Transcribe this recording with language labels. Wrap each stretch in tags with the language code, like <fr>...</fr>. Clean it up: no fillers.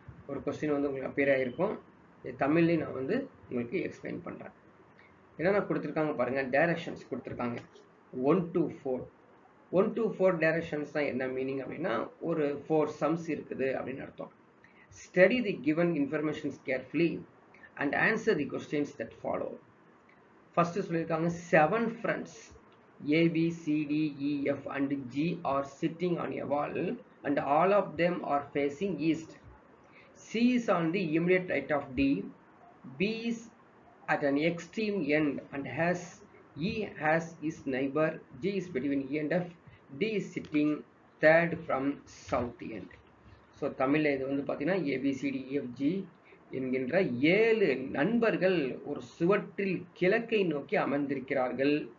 <ta>ஒரு கொஸ்டின் வந்து உங்களுக்கு அப்பியர் ஆகிருக்கும். தமிழ்லேயும் நான் வந்து உங்களுக்கு எக்ஸ்பிளைன் பண்ணுறேன். என்னென்ன கொடுத்துருக்காங்க பாருங்கள், டைரக்ஷன்ஸ் கொடுத்துருக்காங்க 1 to 4. 1 to 4 டைரக்ஷன்ஸ் தான் என்ன மீனிங் அப்படின்னா, ஒரு 4 சம்ஸ் இருக்குது அப்படின்னு அர்த்தம்.</ta> <en>Study the given information carefully and answer the questions that follow. First</en> <ta>சொல்லியிருக்காங்க</ta> <en>7 friends A, B, C, D, E, F and G are sitting on a wall and all of them are facing east. C is on the immediate right of D. B is at an extreme end and E has his neighbor. G is between E and F. D is sitting third from south end.</en> <ta>So தமிழில் இது வந்து பார்த்தீங்கன்னா ABCDEFG என்கின்ற 7 நண்பர்கள் ஒரு சுவற்றில் கிழக்கை நோக்கி அமர்ந்திருக்கிறார்கள்.</ta>